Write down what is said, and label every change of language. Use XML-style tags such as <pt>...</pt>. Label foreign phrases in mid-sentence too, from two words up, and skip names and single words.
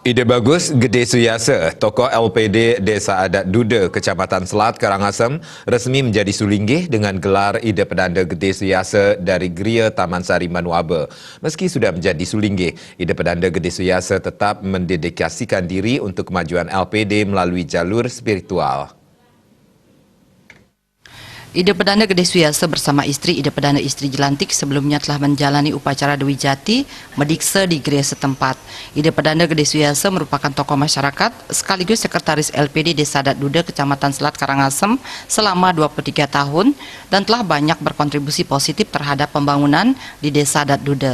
<id>Ide bagus Gede Suyasa, tokoh LPD Desa Adat Duda, Kecamatan Selat, Karangasem, resmi menjadi sulinggih dengan gelar Ide Pedanda Gede Suyasa dari Geria Taman Sari Manuaba. Meski sudah menjadi sulinggih, Ide Pedanda Gede Suyasa tetap mendedikasikan diri untuk kemajuan LPD melalui jalur spiritual. Ide Pedanda Gede Suyasa bersama istri Ide Pedanda Istri Jelantik sebelumnya telah menjalani upacara Dewi Jati Medikse di gereja setempat. Ide Pedanda Gede Suyasa merupakan tokoh masyarakat sekaligus sekretaris LPD Desa Adat Duda Kecamatan Selat Karangasem selama 23 tahun dan telah banyak berkontribusi positif terhadap pembangunan di Desa Adat Duda.</id>